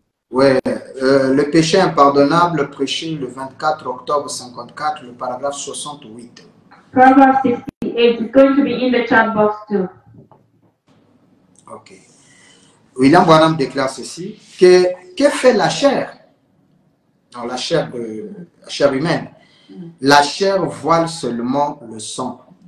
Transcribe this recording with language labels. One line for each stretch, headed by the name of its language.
French: Ouais, le péché impardonnable, prêché le 24 octobre 54, le paragraphe 68.
English: Paragraph 68 is going to be in the chat box too. Ok.
French: William Branham déclare ceci, que fait la chair? Non, la chair humaine. La chair voile seulement le sang.